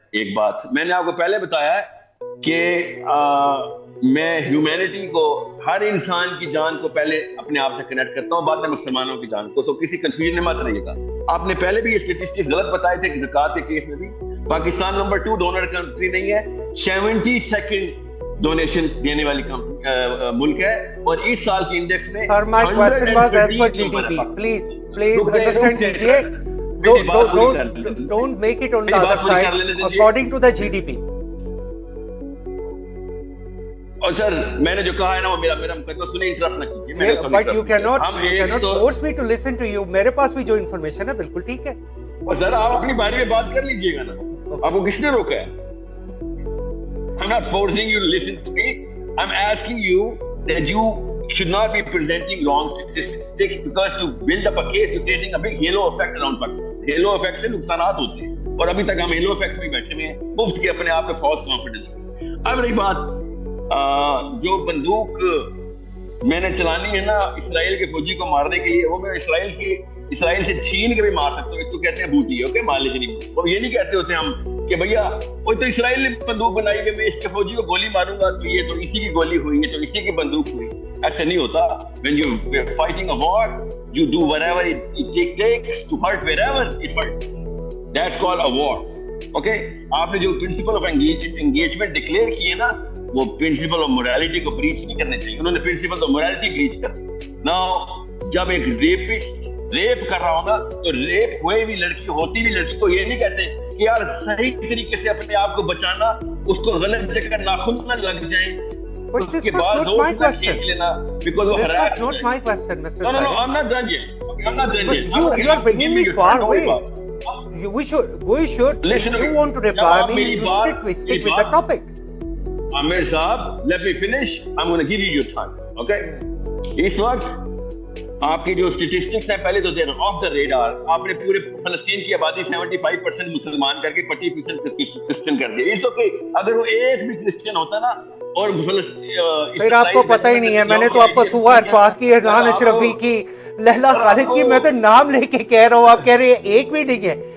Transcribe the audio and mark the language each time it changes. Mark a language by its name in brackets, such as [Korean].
[Urdu] ایک بات میں نے آپ کو پہلے بتایا ہے کہ میں ہیومینٹی کو, ہر انسان کی جان کو پہلے اپنے آپ سے کنیکٹ کرتا ہوں, بعد میں مسلمانوں کی جان کو. سو کسی کنفیوژن میں مت رہیے گا. آپ نے پہلے بھی یہ اسٹیٹسٹکس غلط بتائے تھے کہ زکوٰۃ کے کیس میں بھی پاکستان نمبر 2 ڈونر کنٹری نہیں ہے, 72nd ڈونیشن دینے والی ملک ہے, اور اس سال کی انڈیکس میں [English] Sir, my question was as per GDP. Please understand دیجیے. Don't make it on the other side. According to the GDP. [Urdu] اور سر میں نے جو کہا ہے نا وہ میرا مقدمہ سنیں, انٹرپٹ نہ کیجیے. [English] But you cannot force me to listen to you. [Urdu] میرے پاس بھی جو انفارمیشن ہے بالکل ٹھیک ہے. اور سر آپ اپنی بارے میں بات کر لیجیے گا نا, آپ کو کس نے روکا ہے؟ [English] I'm not forcing you to listen to me. I'm asking you that you should not be presenting wrong statistics, because to build up a case you're creating a big halo effect around Pakistan. [Urdu] Halo effect سے نقصانات ہوتے ہیں, اور ابھی تک ہم halo effect میں بیٹھے ہوئے ہیں مفت کے اپنے آپ پہ فالس کانفیڈنس. اب رہی بات جو بندوق میں نے چلانی ہے نا اسرائیل کے فوجی کو مارنے کے لیے, وہ میں اسرائیل سے چھین کے بھی مار سکتا ہوں. اس کو کہتے ہیں بوٹی, اوکے, مان لیجیے نہیں, وہ یہ نہیں کہتے ہوتے ہم کہ بھیا وہ تو اسرائیل نے بندوق بنائی ہے, میں اس کے فوجی کو گولی ماروں گا تو یہ تو اسی کی گولی ہوئی, یہ تو اسی کی بندوق ہوئی. ایسا نہیں ہوتا. [English] When you are fighting a war, you do whatever it takes to hurt wherever it hurts. That's called a war. [Urdu] Okay, آپ نے جو پرنسپل آف انگیجمنٹ ڈکلیئر کیے نا, وہ پرنسپل آف موریلٹی کو بریچ نہیں کرنے چاہیے. انہوں نے پرنسپل آف موریلٹی بریچ کر. ناؤ جب ایک ریپسٹ ریپ کر رہا ہوگا تو ریپ ہوئے بھی لڑکی, ہوتی بھی لڑکی کو یہ نہیں کہتے کہ یار صحیح طریقے سے اپنے آپ کو بچانا, اس کو غلط جگہ ناخن نہ لگ جائیں, اس کے بعد زور سے کھینچ لینا because وہ harass ہو جائے. [English] Not my question, Mr. No, I'm not done yet. I'm not done yet. You are bringing me far away. We should. Listen, if you want to reply me, you stick with the topic. Amir Saab, let me finish. I'm going to give you your time. Okay? [Urdu] اس وقت آپ کی جو statistics ہیں پہلے تو دیر of the radar. آپ نے پورے فلسطین کی آبادی 75% مسلمان کر کے 20% کرسچن کر دیا. اس اوکے, اگر وہ ایک بھی کرسچن ہوتا نا اور پھر آپ کو پتہ ہی نہیں ہے. میں نے تو آپ کو صبح عرفات کی, اذان اشرفی کی, لہلا خالد کی, میں تو نام لے کے کہہ رہا ہوں, آپ کہہ رہے ہیں ایک بھی نہیں ہے.